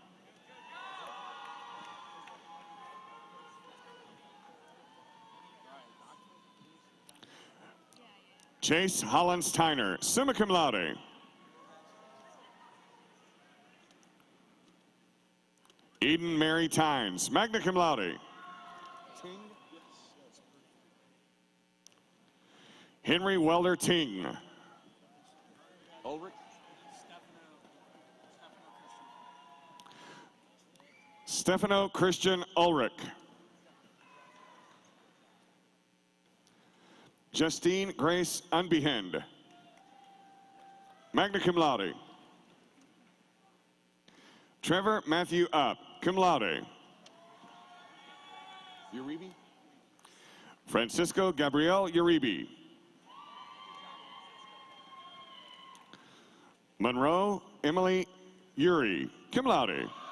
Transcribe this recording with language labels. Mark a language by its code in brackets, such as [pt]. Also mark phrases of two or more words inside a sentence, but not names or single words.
[en] Chase Hollins Tyner, [la] summa cum laude. [en] Eden Mary Tynes, [la] magna cum laude. [en] Ting. Henry Welder Ting. Ulrich. Stefano Christian Ulrich. Justine Grace Unbehend, [la] magna cum laude. [en] Trevor Matthew Up, [la] cum laude. [en] Uribe. Francisco Gabriel Uribe. Monroe Emily Uri, [la] cum laude.